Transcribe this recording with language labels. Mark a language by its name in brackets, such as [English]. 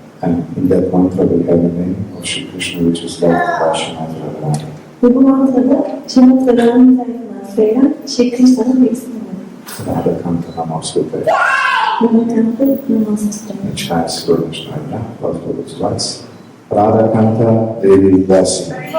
[English] And in that mantra we have the name of Shri Krishna, which is loved by Shrimati Radharāni. [Turkish] Ve bu mantrada Şrimati Radharāni tarafından söylenen Shri Krishna'nın bir ismi var. [Sanskrit] Rādhā Namostute. Rādhā Namostute. [Russian] Начиная с сегодняшнего дня, вас будут звать Rādhā Devi Dasi.